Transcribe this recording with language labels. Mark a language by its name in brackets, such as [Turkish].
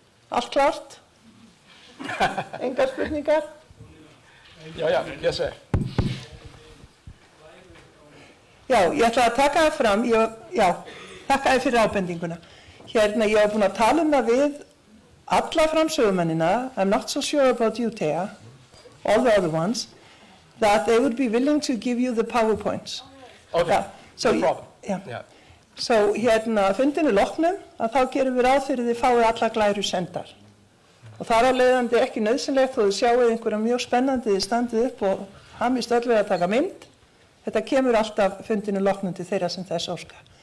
[Icelandic] Allt klárt? Engar spurningar? Já, [English] yes sir. [Icelandic] Já, ég ætla að taka það fram. Þakka þér fyrir ábendinguna. Hérna, ég var búin að tala það við alla framsögumennina. [English] I'm not so sure about you, Thea, all the other ones, that they would be willing to give you the PowerPoints. Okay, so, no problem. Yeah. [Icelandic] So, hérna, fundinu loknum, að þá gerum við ráð fyrir þið fáið alla glæru sendar. Og þar á leiðandi ekki nauðsynlegt þó þið sjáuð einhverja mjög spennandi þið standið upp og hamist öll við að taka mynd. Þetta kemur alltaf fundinu loknum til þeirra sem þess óska.